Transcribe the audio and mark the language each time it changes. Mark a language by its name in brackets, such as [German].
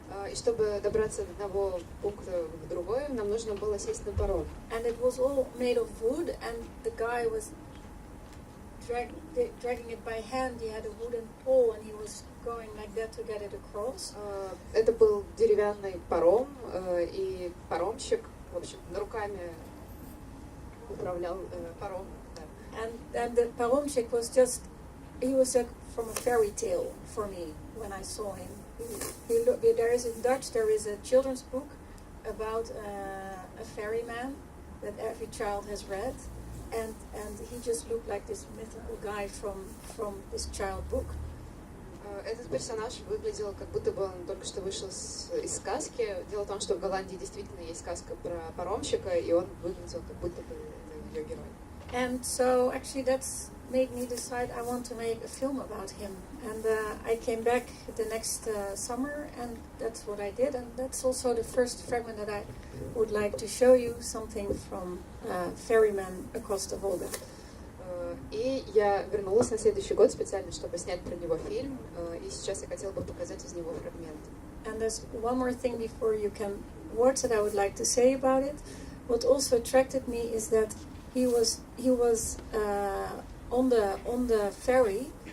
[Russian] И чтобы добраться от одного пункта в другой, нам нужно было сесть на паром. [English] And it was all made of wood, and the guy was dragging it by hand. He had a wooden pole, and he was going like that to get it across. [Russian] Это был деревянный паром, и паромщик, в общем, руками управлял паромом. [English] And the paromщик was he was like from a fairy tale for me when I saw him. There is in Dutch, there is a children's book about a ferryman that every child has read, and he just looked like this mythical guy from this child book. [Russian] Этот персонаж выглядел, как будто бы он только что вышел из сказки. Дело в том, что в Голландии действительно есть сказка про паромщика, и он выглядел, как будто бы это ее герой. [English] And so actually that's made me decide I want to make a film about him. And I came back the next summer, and that's what I did. And that's also the first fragment that I would like to show you, something from Ferryman Across the Volga. [Russian] И я вернулась на следующий год специально, чтобы снять про него фильм. И сейчас я хотела бы показать из него фрагмент. [English] And there's one more thing before you can watch that I would like to say about it. What also attracted me is that he was on the ferry.